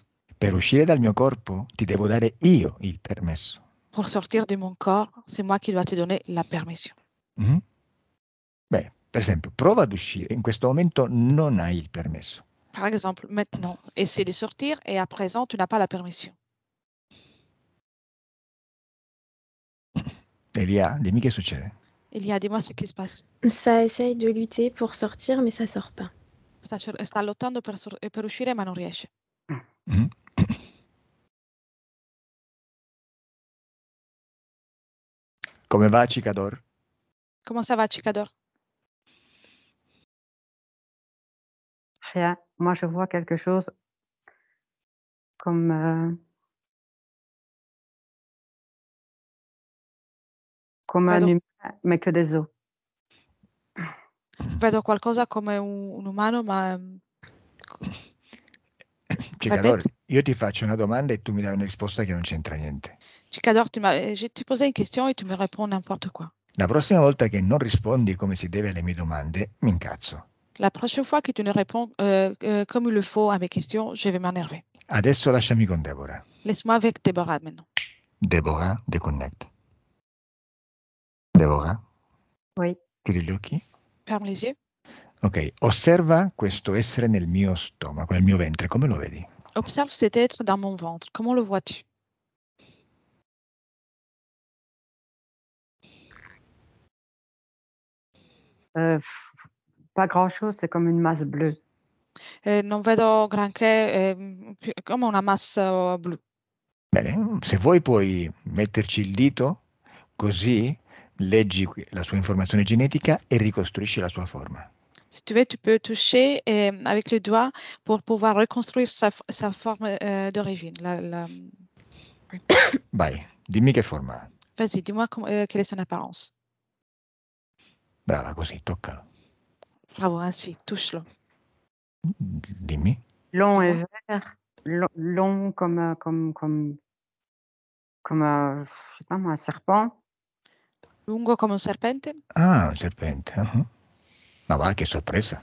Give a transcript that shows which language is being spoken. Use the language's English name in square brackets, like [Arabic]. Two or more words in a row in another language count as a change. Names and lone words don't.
[Italian] Per uscire dal mio corpo ti devo dare io il permesso. [French] Pour sortir de mon corps, c'est moi qui dois te donner la permission. [Italian] Beh, per esempio, prova ad uscire. In questo momento non hai il permesso. [French] Par exemple, maintenant, essaie de sortir et à présent, tu n'as pas la permission. [Italian] Elia, dimmi che succede. [French] Elia, dis-moi ce qui se passe. Ça essaye de lutter pour sortir, mais ça sort pas. [Italian] Sta lottando per uscire, ma non riesce. Come va, Cicador? [French] Comment ça va, Chicador? Rien. Moi, je vois quelque chose comme un humain, mais que des os. [Italian] Vedo qualcosa come un umano, ma... Cicador, io ti faccio una domanda e tu mi dai una risposta che non c'entra niente. [French] Chicador, je te posais une question et tu me réponds n'importe quoi. [Italian] La prossima volta che non rispondi come si deve alle mie domande, mi incazzo. [French] La prochaine fois que tu ne réponds comme il le faut à mes questions, je vais m'énerver. [Italian] Adesso lasciami con Deborah. [French] Laisse-moi avec Déborah maintenant. [Italian] Deborah, deconnect. Deborah? [French] Oui. [Italian] Chiudi gli occhi. [French] Ferme les yeux. [Italian] Ok, osserva questo essere nel mio stomaco, nel mio ventre, come lo vedi? [French] Observe cet être dans mon ventre. Comment le vois-tu? Pas grand-chose, c'est comme une masse bleue. [Italian] Non vedo granché, come una massa blu. Bene, se vuoi puoi metterci il dito, così leggi la sua informazione genetica e ricostruisci la sua forma. [French] Si tu veux, tu peux toucher avec le doigt pour pouvoir reconstruire sa forme d'origine. [Italian] Vai, dimmi che forma ha. [French] Vas-y, dis-moi quelle est son apparence. [Italian] Brava, così, toccalo. [French] Bravo, ainsi, touche-le. [Italian] Dimmi. [French] Long et vert, long comme je sais pas moi, un serpent. [Italian] Lungo come un serpente? Ah, un serpente. Ma va, che sorpresa.